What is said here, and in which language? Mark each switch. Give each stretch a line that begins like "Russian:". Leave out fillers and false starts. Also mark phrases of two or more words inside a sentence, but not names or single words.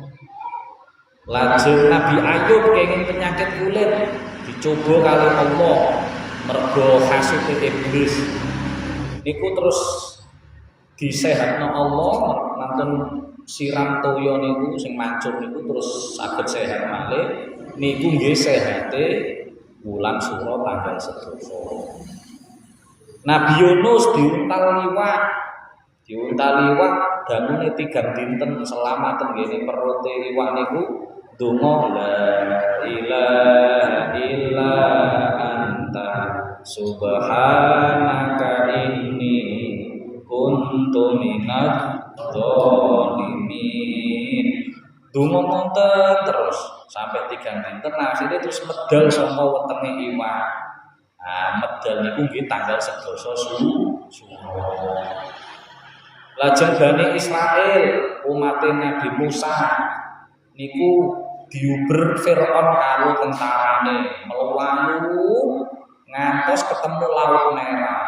Javanese: Lajeng Nabi Ayub kenging penyakit kulit dicoba kali Allah mergo hasute iblis niku terus disehatno Allah nanten siram toya niku sing mancur niku terus saged sehat malih niku nggih sehate wulan Suro tanggal 11. Nabi Yunus diuntal liwat dangune 3 dinten selamaten ngene perute liwat niku donga
Arabic: لا إله إلا أنت سبحانك إني كنت من الظالمين.
Javanese: Donga monten terus sampai 3 dinten akhirnya terus medal saka wetenge iwak. Medal niku nggih tanggal 11 Suro. Lajeng Bani Israil umat Nabi Musa niku diuber Firaun karo tentarane melayu ngantos ketemu Laut Merah.